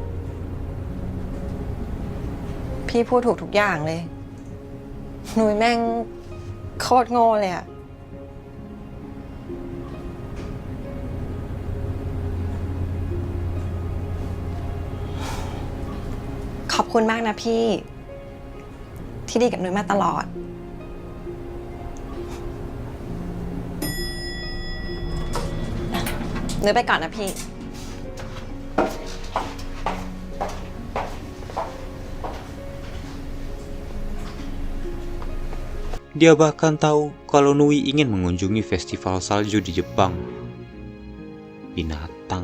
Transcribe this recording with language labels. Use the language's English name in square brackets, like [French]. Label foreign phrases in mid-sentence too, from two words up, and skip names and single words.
[Thai] พี่พูดถูกทุกอย่างเลย นุ้ยแม่งโคตรโง่เลยอ่ะ ขอบคุณมากนะพี่ ที่ดีกับนุ้ยมาตลอด นุ้ยไปก่อนนะพี่ [Indonesian] Dia bahkan tahu kalau Nui ingin mengunjungi festival salju di Jepang. Binatang.